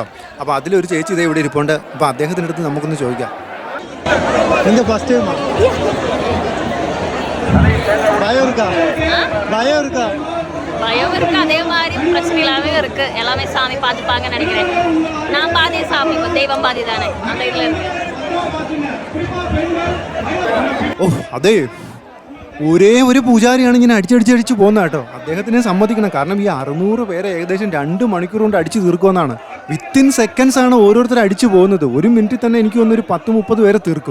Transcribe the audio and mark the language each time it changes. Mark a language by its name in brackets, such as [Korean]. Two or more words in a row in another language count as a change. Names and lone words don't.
[Malayalam] അപ്പോൾ അതിലൊരു ചേച്ചി ഇതേ ഇവിടെ ഇരിപ്പുണ്ട്. അപ്പോൾ അദ്ദേഹത്തിൻ്റെ അടുത്ത് നമുക്കൊന്ന് ചോദിക്കാം. എന്താ [English] first time [Tamil] பயம் இருக்கு, அதே மாதிரி பிரச்சனைகளாகவே இருக்கு. எல்லாமே சாமி பார்த்துப்பாங்கன்னு நினைக்கிறேன். நான் பாதி சாமி, தெய்வம் பாதி தானே, அந்த இதில் இருக்கு. [Malayalam] ഓ അതെ, ഒരേ ഒരു പൂജാരിയാണ് ഇങ്ങനെ അടിച്ചടിച്ച് പോകുന്നത് കേട്ടോ. അദ്ദേഹത്തിനെ സമ്മതിക്കണം. കാരണം ഈ 600 പേരെ ഏകദേശം 2 മണിക്കൂർ കൊണ്ട് അടിച്ചു തീർക്കുമെന്നാണ്. [English] within seconds [Malayalam] ആണ് ഓരോരുത്തർ അടിച്ചു പോകുന്നത്. 1 മിനിറ്റിൽ തന്നെ എനിക്ക് തോന്നുന്നു ഒരു 10-30 പേരെ തീർക്കും.